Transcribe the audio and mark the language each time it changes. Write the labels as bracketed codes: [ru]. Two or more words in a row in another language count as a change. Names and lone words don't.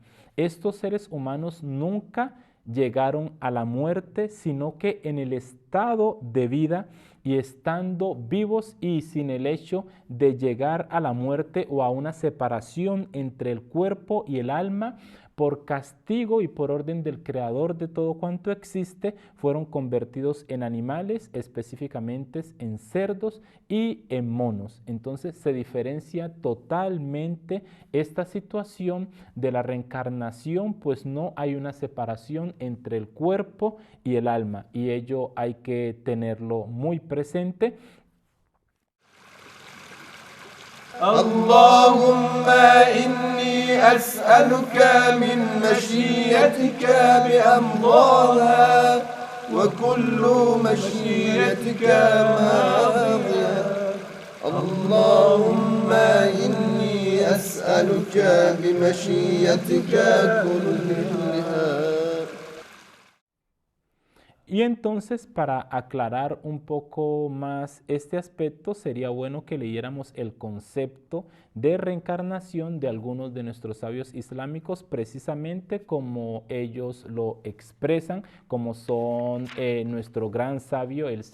[es] Estos seres humanos nunca llegaron a la muerte, sino que en el estado de vida y estando vivos y sin el hecho de llegar a la muerte o a una separación entre el cuerpo y el alma, por castigo y por orden del creador de todo cuanto existe, fueron convertidos en animales, específicamente en cerdos y en monos. Entonces se diferencia totalmente esta situación de la reencarnación, pues no hay una separación entre el cuerpo y el alma, y ello hay que tenerlo muy presente. [ar] اللهم إني أسألك من مشيئتك بأمضاها وكل مشيئتك ماضية. اللهم إني أسألك بمشيئتك كلها. [es] Y entonces, para aclarar un poco más este aspecto, sería bueno que leyéramos el concepto de reencarnación de algunos de nuestros sabios islámicos, precisamente como ellos lo expresan, como son nuestro gran sabio, el